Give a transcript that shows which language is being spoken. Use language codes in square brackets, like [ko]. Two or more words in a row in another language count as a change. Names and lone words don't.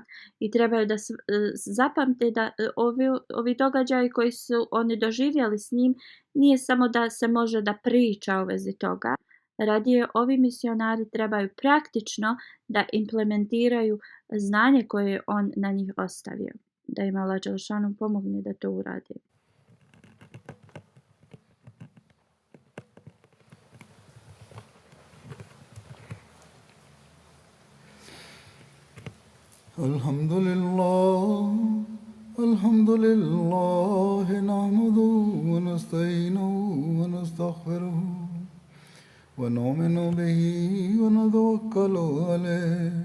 [bs] I trebaju da zapamte da ovi događaji koji su oni doživjeli s njim nije samo da se može da priča u vezi toga. Radije ovi misionari trebaju praktično da implementiraju znanje koje je on na njih ostavio. Da im Allah dželešanu pomogne da to urade. [ar] الحمد لله، نحمده ونستعينه ونستغفره ونؤمن به ونتوكل عليه.